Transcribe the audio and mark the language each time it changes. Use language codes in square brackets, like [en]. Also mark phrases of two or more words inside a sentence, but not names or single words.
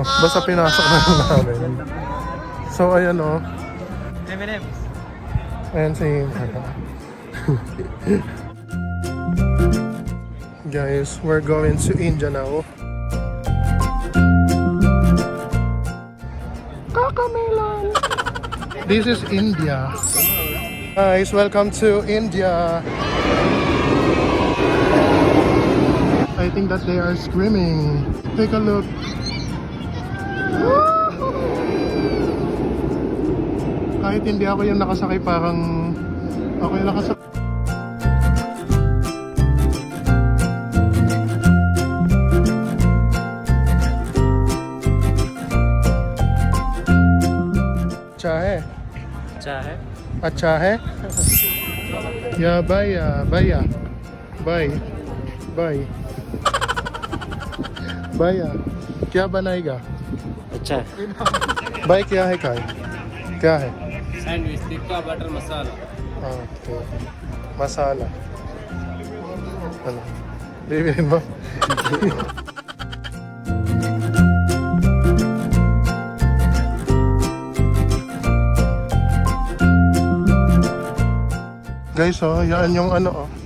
[tl] Basta pinasok na lang namin. So ayan o. M&M's. Ayan si... [en] Guys, we're going to India now. [tl] Kakamelan! [en] This is India. Guys, welcome to India. I think that they are screaming. Take a look. [tl] Kahit hindi ako yung nakasakay, parang ako yung nakasakay. [hi] अच्छा है? अच्छा है? अच्छा है? या भैया भैया [en] bye bye [hi] भैया क्या बनाएगा? अच्छा है। भाई क्या है काय? क्या है? सैंडविच टिक्का बटर मसाला। [en] Okay. Masala. Ano? [tl] Bibilin mo? Guys, oh, yan yung ano, oh.